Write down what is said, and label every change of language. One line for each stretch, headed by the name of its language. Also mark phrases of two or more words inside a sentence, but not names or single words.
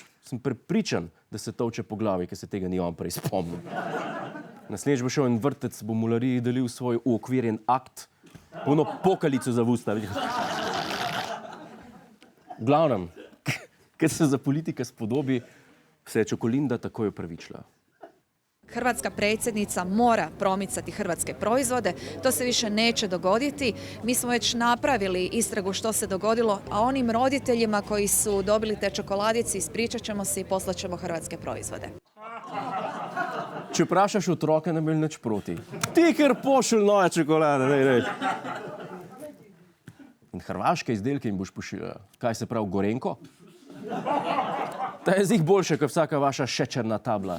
Slovenian: Sem prepričan, da se tolče po glavi, ker se tega ni on prej spomnil. Naslednjič bo šel en vrtec, bo mulariji delil svoj uokvirjen akt, ono pokalico za v usta. V glavnem, ker se za politika spodobi, se je Čokolinda takoj opravičila.
Croatian: Hrvatska predsjednica mora promicati hrvatske proizvode, to se više neće dogoditi. Mi smo već napravili istragu što se dogodilo, a onim roditeljima koji su dobili te čokoladice ispričat ćemo se i poslat ćemo hrvatske proizvode.
Slovenian: Če vprašaš otroke, ne bi imeli nič proti. Ti kar pošilj nove čokolade, dej. In hrvaške izdelke jim boš pošiljala. Kaj se pravi, Gorenko? Ta je zih boljše, kot vsaka vaša šečerna tabla.